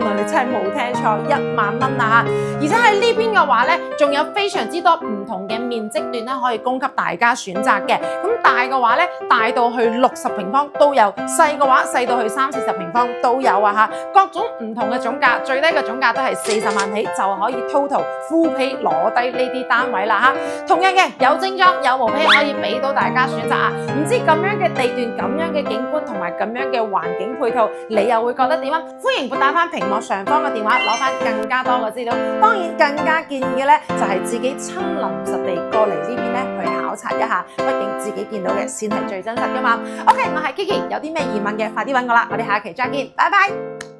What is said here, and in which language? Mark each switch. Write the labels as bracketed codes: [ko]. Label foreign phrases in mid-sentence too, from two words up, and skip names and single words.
[yue] 你真係冇聽錯，1萬蚊啊！而且喺呢邊嘅話咧，仲有非常之多唔同嘅面積段咧，可以供給大家選擇嘅。咁大嘅話咧，大到去60平方都有；細嘅話，細到到去30-40平方都有啊嚇，各種唔同嘅總價，最低嘅總價都係40萬起就可以 [en] total full pay [yue] 攞低呢啲單位啦嚇。同樣嘅有精裝有無 pay 可以俾到大家選擇啊！唔知咁樣嘅地段、咁樣嘅景觀同埋咁樣嘅環境配套，你又會覺得點啊？歡迎撥打翻屏幕上方嘅電話，攞翻更加多嘅資料。當然更加建議嘅咧，就係自己親臨實地過嚟呢邊咧去考察一下，畢竟自己見到嘅先係最真實噶嘛。OK， 我係 Kiki，有啲咩疑問嘅快啲揾我啦，我哋下期再見，拜拜。